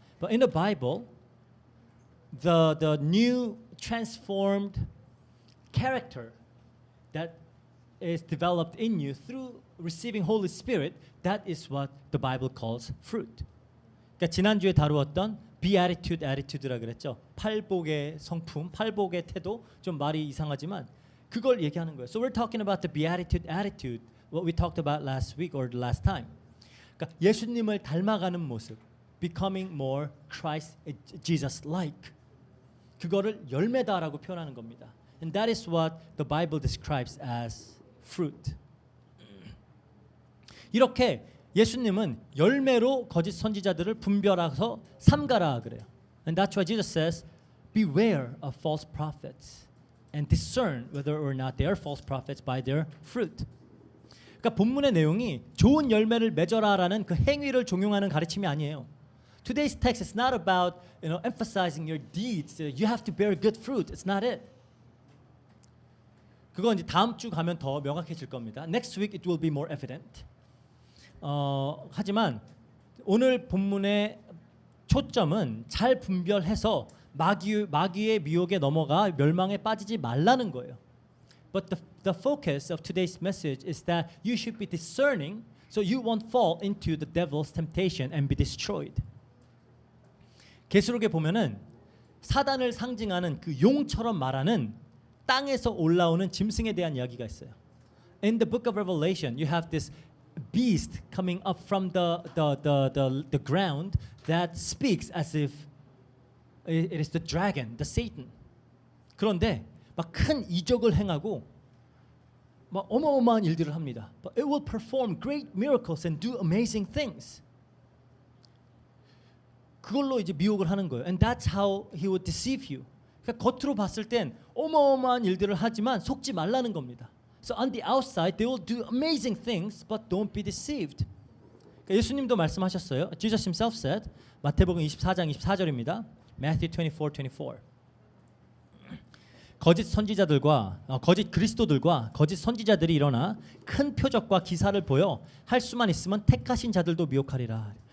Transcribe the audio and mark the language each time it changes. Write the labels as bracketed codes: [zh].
[en] But in the Bible, the new transformed character that is developed in you through receiving Holy Spirit, that is what the Bible calls fruit. [ko] 그러니까 지난주에 다루었던 beatitude, attitude라 그랬죠. 팔복의 성품, 팔복의 태도, 좀 말이 이상하지만 그걸 얘기하는 거예요. [en] So we're talking about the beatitude, attitude, what we talked about last week or the last time. [ko] 그러니까 예수님을 닮아가는 모습, [en] becoming more Christ, Jesus-like. [ko] 그거를 열매다라고 표현하는 겁니다. [en] And that is what the Bible describes as fruit. [ko] 이렇게 예수님은 열매로 거짓 선지자들을 분별해서 삼가라 그래요. [en] And that's why Jesus says, beware of false prophets and discern whether or not they are false prophets by their fruit. [ko] 그러니까 본문의 내용이 좋은 열매를 맺어라라는 그 행위를 종용하는 가르침이 아니에요. [en] Today's text is not about, emphasizing your deeds. You have to bear good fruit. It's not it. [ko] 그건 이제 다음 주 가면 더 명확해질 겁니다. [en] Next week it will be more evident. [ko] 하지만 오늘 본문의 초점은 잘 분별해서 마귀의 미혹에 넘어가 멸망에 빠지지 말라는 거예요. [en] But the focus of today's message is that you should be discerning so you won't fall into the devil's temptation and be destroyed. [ko] 계시록에 보면은 사단을 상징하는 그 용처럼 말하는 땅에서 올라오는 짐승에 대한 이야기가 있어요. [en] In the book of Revelation, you have this beast coming up from the ground that speaks as if it is the dragon, the Satan. [ko] 그런데 막 큰 이적을 행하고 막 어마어마한 일들을 합니다. [en] But it will perform great miracles and do amazing things. [ko] 그걸로 이제 미혹을 하는 거예요. [en] And that's how he would deceive you. [ko] 그러니까 겉으로 봤을 땐 어마어마한 일들을 하지만 속지 말라는 겁니다. [en] So on the outside they will do amazing things, but don't be deceived. [ko] 그러니까 예수님도 말씀하셨어요. [en] Jesus himself said, [ko] 마태복음 24장 24절입니다. [en] Matthew 24:24. [ko] 거짓 선지자들과 거짓 그리스도들과 거짓 선지자들이 일어나 큰 표적과 기사를 보여 할 수만 있으면 택하신 자들도 미혹하리라.